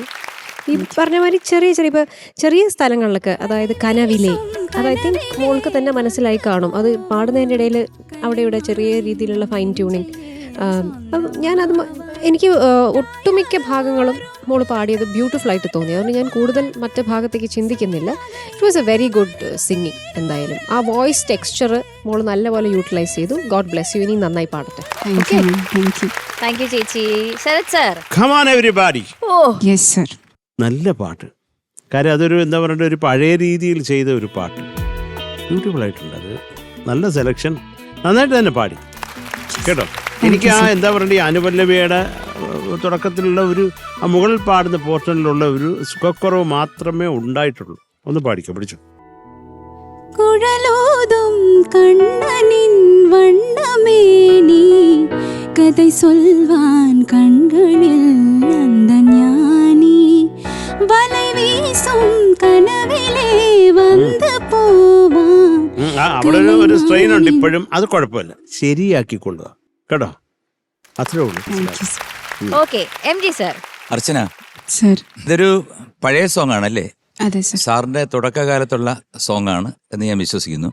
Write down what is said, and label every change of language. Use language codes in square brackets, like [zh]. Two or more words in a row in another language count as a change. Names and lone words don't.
[ml] ഈ പറഞ്ഞ മാതിരി ചെറിയ ചെറിയ സ്ഥലങ്ങളിലൊക്കെ, അതായത് കനവിലെ, അത് [en] I think [ml] മോൾക്ക് തന്നെ മനസ്സിലായി കാണും. അത് പാടുന്നതിൻ്റെ ഇടയിൽ അവിടെ ഇവിടെ ചെറിയ രീതിയിലുള്ള [en] fine tuning. [ml] ഞാനത് എനിക്ക് ഒട്ടുമിക്ക ഭാഗങ്ങളും മോള് പാടിയത് ബ്യൂട്ടിഫുൾ ആയിട്ട് തോന്നി. അതുകൊണ്ട് ഞാൻ കൂടുതൽ മറ്റു ഭാഗത്തേക്ക് ചിന്തിക്കുന്നില്ല. [en] it was a very good singing. [ml] എന്തായാലും ആ [en] voice texture [ml] മോള് നല്ലപോലെ യൂട്ടിലൈസ് ചെയ്തു. [en] God bless you. [ml] ഇനി നന്നായി പാടട്ടെ. [en] thank you [ml] ചേച്ചി. ശരത് സർ. [en] Come on everybody. yes sir. [ml] നല്ല പാട്ട്. കാര്യം അതൊരു എന്താ പറയുക, ഒരു പഴയ രീതിയിൽ ചെയ്ത ഒരു പാട്ട്. ബ്യൂട്ടിഫുൾ ആയിട്ടുണ്ട്. അത് നല്ല സെലക്ഷൻ. നന്നായിട്ട് തന്നെ പാടി കേട്ടോ. എനിക്ക് ആ എന്താ പറയുക, ഈ അനുപല്ലവിയുടെ തുടക്കത്തിലുള്ള ഒരു ആ മുകളിൽ പാടുന്ന പോർഷനിലുള്ള ഒരു സുഖക്കുറവ് മാത്രമേ ഉണ്ടായിട്ടുള്ളൂ. ഒന്ന് പാടിക്കോ, പിടിച്ചു. [ta] குழலூதும் கண்ணனின் வண்ணமேனி കதை சொல்வான் கண்களில் அந்த ஞானி வலை வீசும் கனவிலே வந்து പോവാൻ. [ml] അവിടെ ഒരു സ്ട്രെയിൻ ഉണ്ട് ഇപ്പോഴും. അത് കുഴപ്പമില്ല, ശരിയാക്കിക്കൊള്ളുക കേട്ടോ. അത്രേ ഉള്ളൂ. ഓക്കെ, എം ജി സർ. അർച്ചന സർ. ഇതൊരു പഴയ സോങ് ആണല്ലേ? അതെ സർ. സാറിന്റെ തുടക്കകാലത്തുള്ള സോങ് ആണ് എന്ന് ഞാൻ വിശ്വസിക്കുന്നു.